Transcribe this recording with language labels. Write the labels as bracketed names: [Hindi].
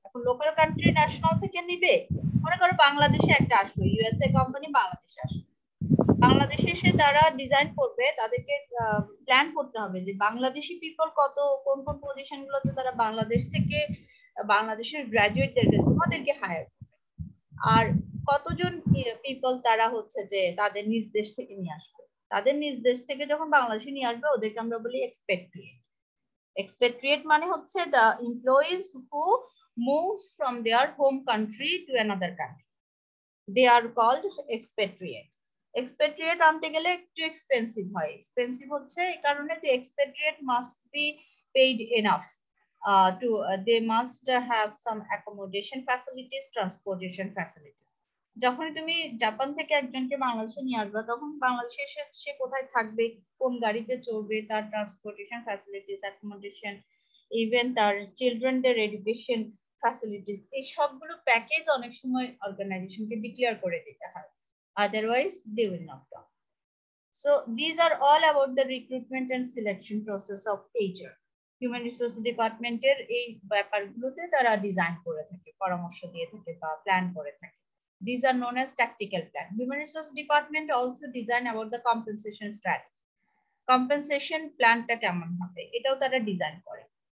[Bangla] এখন local country national থেকে নিবে, মনে করো বাংলাদেশে একটা আসলো, ইউএসএ কোম্পানি বাংলাদেশে আসলো, বাংলাদেশে এসে তারা ডিজাইন করবে, তাদেরকে প্ল্যান করতে হবে যে বাংলাদেশি পিপল কোন কোন পজিশন গুলোতে তারা বাংলাদেশ থেকে বাংলাদেশের গ্রাজুয়েটদেরকে তোমাদেরকে হায়ার করবে, আর কতজন পিপল তারা হচ্ছে যে তাদের নিজ দেশ থেকে নিয়ে আসবে। তাদের নিজ দেশ থেকে যখন বাংলাদেশে নিয়ে আসবে ওদেরকে আমরা বলি এক্সপেট্রিয়েট। [English] Expatriate [Bangla] মানে হচ্ছে [English] the employees who moves from their home country to another country. They are called expatriate. [Bangla] Expatriate আনতে গেলে একটু এক্সপেন্সিভ হয়। এক্সপেন্সিভ হচ্ছে এই কারণে যে [English] expatriate must be paid enough they must have some accommodation facilities, transportation facilities. [Bangla] যখন তুমি জাপান থেকে একজনকে বাংলাদেশে নিয়ে আসবে, তখন বাংলাদেশে সে কোথায় থাকবে, কোন গাড়িতে চড়বে, তার ট্রান্সপোর্টেশন ফ্যাসিলিটিস, অ্যাকোমোডেশন, ইভেন তার চিলড্রেনদের এডুকেশন ফ্যাসিলিটিস, এই সবগুলো প্যাকেজ অনেক সময় অর্গানাইজেশনকে ডিক্লেয়ার করে দিতে হয়, [English] Otherwise they will not come. So these are all about the recruitment and selection process of HR। [Bangla] Human resource ডিপার্টমেন্টের এই ব্যাপারগুলোতে তারা ডিজাইন করে থাকে, পরামর্শ দিয়ে থাকে বা প্ল্যান করে থাকে। [English] These are known as tactical plan. Human resource department also design about the compensation strategy. [Bangla] Compensation plan টা কেমন হবে এটাও তারা ডিজাইন করে।